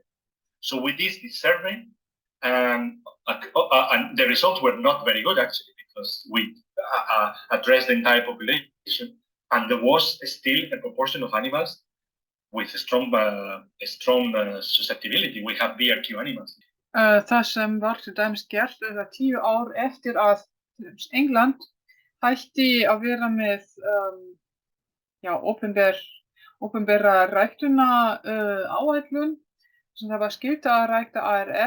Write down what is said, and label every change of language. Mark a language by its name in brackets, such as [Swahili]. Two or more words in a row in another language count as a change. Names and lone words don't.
[English] So we did this survey, and the results were not very good actually, because we addressed the entire population, and there was still a proportion of animals with a strong susceptibility. We have BRQ animals. [Icelandic] Það sem var til dæmis gert 10 ár eftir að England hætti að vera með opinbera ræktuna áætlun, sem það var skylda að rækta ARR.